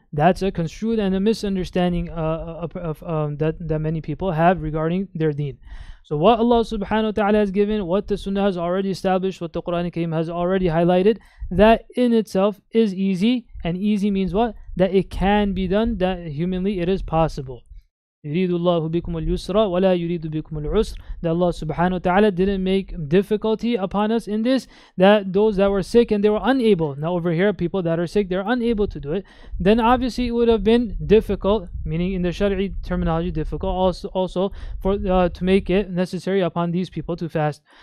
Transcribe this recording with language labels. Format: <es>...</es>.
<en>That's a construed and a misunderstanding that many people have regarding their deen. So what Allah subhanahu wa ta'ala has given, what the Sunnah has already established, what the Quran Kareem has already highlighted, that in itself is easy. And easy means what? That it can be done, that humanly it is possible.</en> <ar>يريد الله بكم اليسر ولا يريد بكم العسر.</ar> <en>That Allah subhanahu wa ta'ala didn't make difficulty upon us in this, that those that were sick and they were unable. Now over here, people that are sick, they're unable to do it. Then obviously it would have been difficult, meaning in the Shari'i terminology, difficult also for to make it necessary upon these people to fast.</en>